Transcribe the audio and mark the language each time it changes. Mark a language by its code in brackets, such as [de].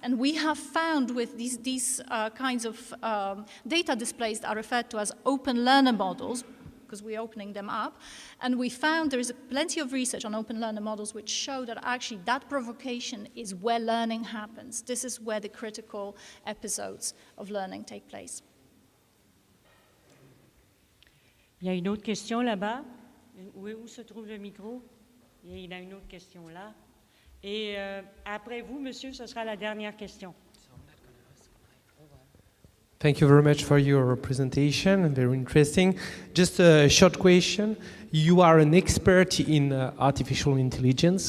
[en] And we have found with these kinds of data displays that are referred to as open learner models, because we're opening them up, and we found there is plenty of research on open learner models which show that actually that provocation is where learning happens. This is where the critical episodes of learning take place. [fr] Il y a une autre question là-bas. Où se trouve le micro? Il y a une autre question là. Et après vous, monsieur, ce sera la dernière question. [en] Thank you very much for your presentation, very interesting. Just a short question. You are an expert in artificial intelligence.